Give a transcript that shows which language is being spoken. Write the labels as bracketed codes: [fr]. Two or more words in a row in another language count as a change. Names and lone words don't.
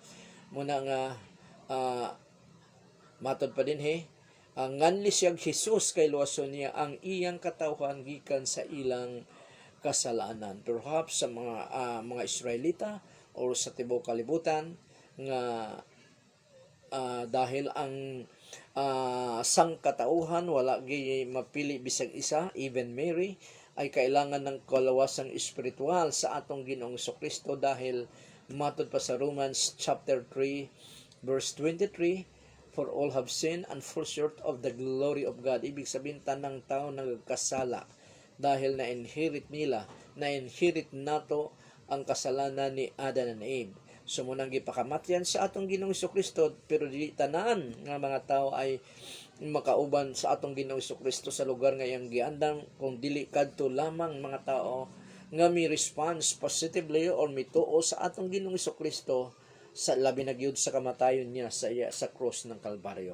[ceb] Muna nga matod pa din Ang nganli siyang Jesus kay luwason niya ang iyang katawhan gikan sa ilang kasalanan. Perhaps sa mga Israelita or sa tibuok kalibutan nga dahil ang sangkatauhan wala gi mapili bisag isa, even Mary [tl] ay kailangan ng [ceb] kalawasang espiritual sa atong Ginoong Kristo dahil matud pa sa Romans chapter 3 verse 23, [en] for all have sinned and fall short of the glory of God. [tl] Ibig sabihin [ceb] tanang tao nagkasala dahil na-inherit nato ang kasalanan ni Adan and Eve. So munang gipakamatyan sa atong Ginoong Kristo, pero dili tanan nga mga tao ay makauban sa atong Ginoong Kristo sa lugar nga iyang giandam, kung dili kadto lamang mga tao nga mi [en] response positively [ceb] or mituo sa atong Ginoong Kristo sa labi na gyud sa kamatayon niya sa cross ng Kalbaryo.